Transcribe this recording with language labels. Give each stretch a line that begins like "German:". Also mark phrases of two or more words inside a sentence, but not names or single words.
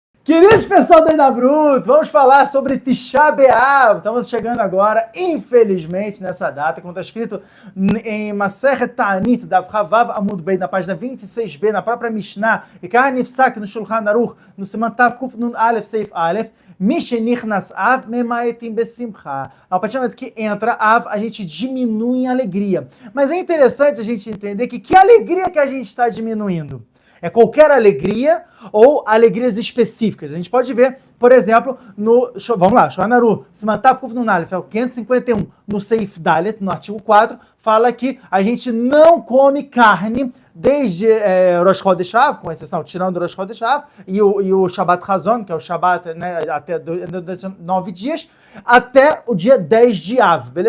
Portuguese: Queridos pessoal da Ida Bruto, vamos falar sobre Tisha B'Av. Estamos chegando agora, infelizmente, nessa data, como está escrito em Masechet Ta'anit, da
Hebrew: כו עמוד ב,
Portuguese: na página 26b, na própria Mishnah, e
Hebrew: כך נפסק
Portuguese: no Shulchan Aruch, no
Hebrew: סימן תקנא סעיף א, משנכנס אב ממעטין בשמחה.
Portuguese: A partir do momento que entra Av, a gente diminui em alegria. Mas é interessante a gente entender que alegria que a gente está diminuindo? É qualquer alegria ou alegrias específicas. A gente pode ver, por exemplo, vamos lá, Shulchan Aruch,
Hebrew: סימן תקנא,
Portuguese: é o 551, no
Hebrew: סעיף ד,
Portuguese: no artigo 4, fala que a gente não come carne desde Rosh Chodesh Av, com exceção, tirando Rosh Chodesh Av, e o Shabbat Chazon, que é o Shabbat, né, até 9 dias, até o dia 10 de Av, beleza?